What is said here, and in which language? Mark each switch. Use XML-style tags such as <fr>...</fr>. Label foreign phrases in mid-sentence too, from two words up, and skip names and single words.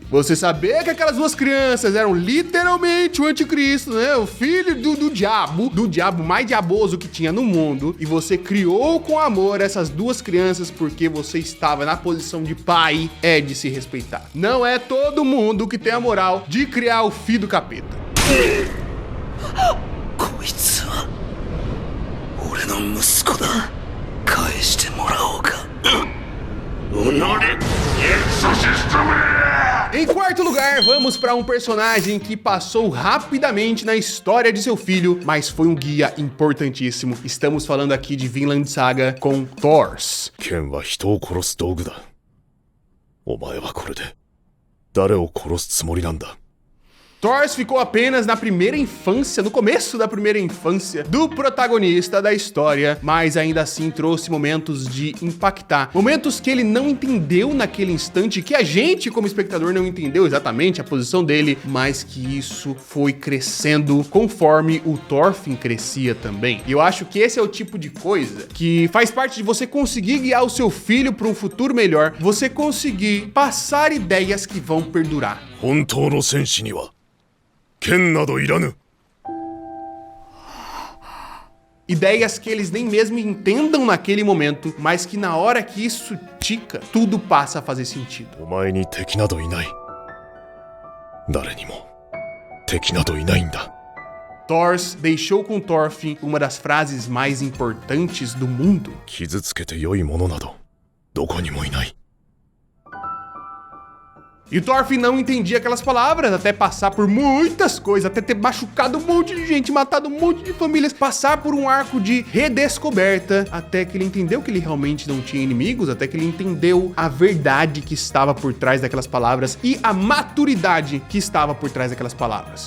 <pt>Você saber que aquelas 2 crianças eram literalmente o anticristo, né? O filho do diabo mais diaboso que tinha no mundo, e você criou com amor essas 2 crianças porque você estava na posição de pai, é de se respeitar. Não é todo mundo que tem a moral de criar o filho do capeta.</pt> <ja>こいつは俺の息子だ返してもらおうか</ja> <pt>Em quarto lugar, vamos para um personagem que passou rapidamente na história de seu filho, mas foi um guia importantíssimo. Estamos falando aqui de Vinland Saga com Thor.</pt> <ja>剣は人を殺す道具だ。お前はこれで誰を殺すつもりなんだ。</ja> <pt>Thor ficou apenas na primeira infância, no começo da primeira infância do protagonista da história, mas ainda assim trouxe momentos de impactar. Momentos que ele não entendeu naquele instante, que a gente, como espectador, não entendeu exatamente a posição dele, mas que isso foi crescendo conforme o Thorfinn crescia também. E eu acho que esse é o tipo de coisa que faz parte de você conseguir guiar o seu filho para um futuro melhor, você conseguir passar ideias que vão perdurar.</pt> <ja>本当の戦士には剣などいらぬ。</ja> <pt>Ideias que eles nem mesmo entendam naquele momento, mas que na hora que isso tica, tudo passa a fazer sentido.</pt> <ja>お前に敵などいない。誰にも敵などいないんだ。</ja> <pt>Thor deixou com Thorfinn uma das frases mais importantes do mundo.</pt> <ja>傷つけて良いものなどどこにもいない。</ja> <pt>E o Thorfinn não entendia aquelas palavras, até passar por muitas coisas, até ter machucado um monte de gente, matado um monte de famílias, passar por um arco de redescoberta, até que ele entendeu que ele realmente não tinha inimigos, até que ele entendeu a verdade que estava por trás daquelas palavras e a maturidade que estava por trás daquelas palavras.</pt>